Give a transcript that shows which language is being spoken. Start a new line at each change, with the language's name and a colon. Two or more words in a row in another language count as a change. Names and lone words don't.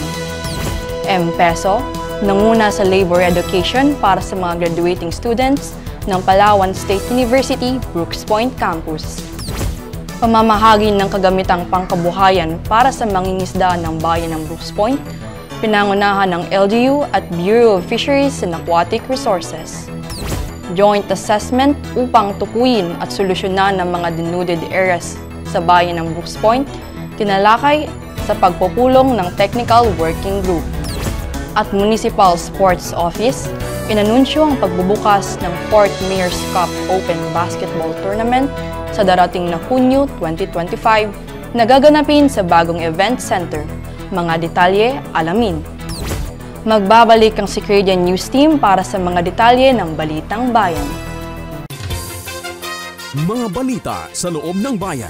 Filipino: M-Peso, nanguna sa
English: labor education
Filipino: para sa mga
English: graduating students
Filipino: ng Palawan State University, Brooks Point Campus. Pamamahagi ng kagamitang pangkabuhayan para sa mangingisda ng bayan ng Brooks Point, pinangunahan ng LGU at Bureau of Fisheries and Aquatic Resources.
English: Joint assessment
Filipino: upang tukuyin at solusyonan ng mga
English: denuded areas
Filipino: sa bayan ng Brooks Point, tinalakay sa pagpupulong ng Technical Working Group. At Municipal Sports Office, inanunsyo ang pagbubukas ng 4th Mayor's Cup Open Basketball Tournament sa darating na Hunyo 2025 na gaganapin sa bagong
English: event center.
Filipino: Mga detalye, alamin. Magbabalik ang Secredia News Team para sa mga detalye ng Balitang Bayan. Mga balita sa loob ng bayan.